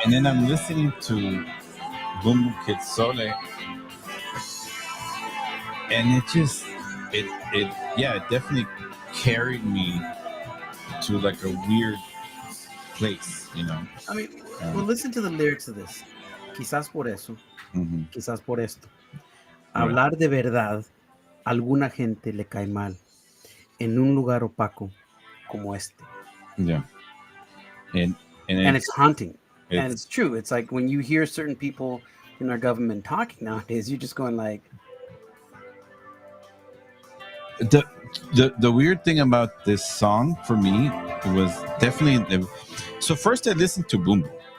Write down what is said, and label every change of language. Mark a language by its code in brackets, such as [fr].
[en] and then I'm listening to Boom Boom Kid Sole, and it yeah, it definitely carried me to like a weird place, you know. I mean, well, Um, listen to the lyrics of this. [es] Quizás por eso, mhm. quizás por esto. [en] Right. [es] Hablar de verdad, alguna gente le cae mal en un lugar opaco como este. [en] Yeah, and and And it's haunting. And it's it's true. It's like when you hear certain people in our government talking nowadays, you're just going like, the the weird thing about this song for me was definitely so first I listened to Boom Boom.